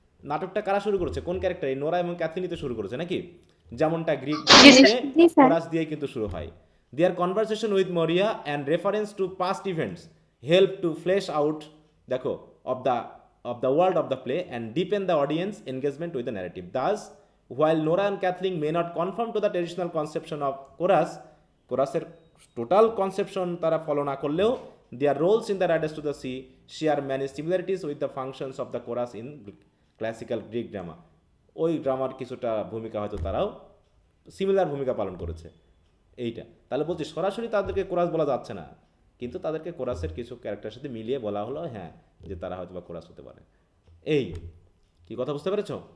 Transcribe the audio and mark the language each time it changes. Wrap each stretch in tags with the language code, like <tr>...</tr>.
<bn>নাটকটা কারা শুরু করেছে, কোন ক্যারেক্টার, এই নোরা এবং ক্যাথলিনই তো শুরু করেছে নাকি, যেমনটা গ্রিক কোরাস দিয়ে কিন্তু শুরু হয়।</bn> <en>their conversation with Maurya and reference to past events help to flesh out,</en> <bn>দেখো,</bn> <en>of the world of the play and deepen the audience engagement with the narrative. Thus, while Nora and Kathleen may not conform to the traditional conception of chorusের</en> <bn>total conception তারা follow না করলেও</bn> <en>their roles in the Riders to the Sea share many similarities with the functions of the chorus in classical Greek drama.</en> <bn>ওই ড্রামার কিছুটা ভূমিকা হয়তো তারাও similar ভূমিকা পালন করেছে। এইটা তাহলে বলছি সরাসরি তাদেরকে কোরাস বলা যাচ্ছে না, কিন্তু তাদেরকে কোরাসের কিছু ক্যারেক্টারের সাথে মিলিয়ে বলা হলো, হ্যাঁ, যে তারা হয়তো বা কোরাস হতে পারে। এই কি কথা বুঝতে পেরেছ?</bn>